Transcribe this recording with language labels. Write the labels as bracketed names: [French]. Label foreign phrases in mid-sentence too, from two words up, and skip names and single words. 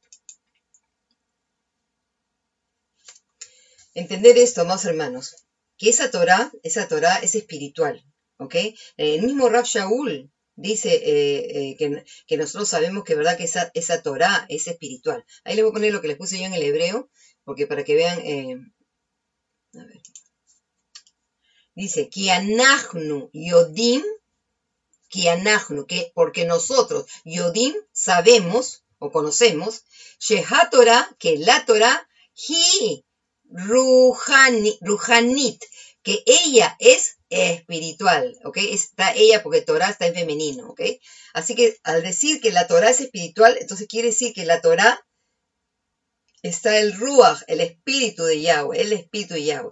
[Spanish] Entender esto, amados hermanos, que esa Torah es espiritual, ¿ok? El mismo Rav Shaul dice que nosotros sabemos que verdad que esa Torá es espiritual. Ahí les voy a poner lo que les puse yo en el hebreo, porque para que vean, a ver. Dice, [Hebrew] כי אנחנו יודעים, כי אנחנו, [Spanish] que porque nosotros, yodim, sabemos o conocemos, [Hebrew] שהתורה, [Spanish] que la Torah, [Hebrew] היא רוחנית, [Spanish] que ella es espiritual, ¿ok? Está ella porque Torah está en femenino, ¿ok? Así que al decir que la Torah es espiritual, entonces quiere decir que la Torah está el Ruach, el espíritu de Yahweh, el espíritu de Yahweh.